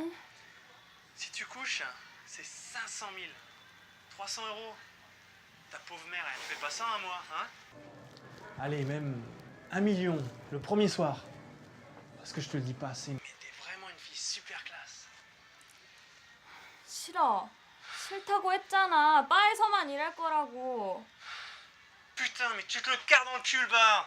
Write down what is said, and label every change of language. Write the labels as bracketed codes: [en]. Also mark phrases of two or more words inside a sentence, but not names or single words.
[fr] Si tu couches, c'est 500 000. 300 euros. Ta pauvre mère, elle fait pas ça un mois, hein? Allez, même 1 million, le premier soir. Parce que je te le dis pas assez, mais t'es vraiment une fille super classe. [ko] 싫어. 싫다고 했잖아. 바에서만 일할 거라고. [fr] Putain, mais tu te le carres dans le cul, le bar!